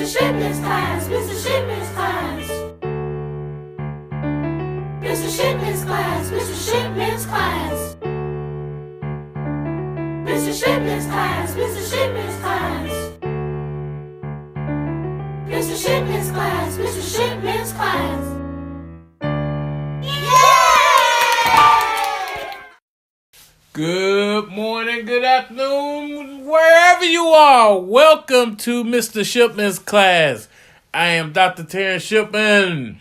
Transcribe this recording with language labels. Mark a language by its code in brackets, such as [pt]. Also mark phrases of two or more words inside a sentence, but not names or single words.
[en] Shipman's class, Mr. Shipman's class. Mr. Shipman's class, Mr. Shipman's class. Mr. Shipman's class, Mr. Shipman's class. Mr. Shipman's class, Mr. Shipman's class. Good morning, good afternoon, wherever you are. Welcome to Mr. Shipman's class. I am Dr. Terrence Shipman.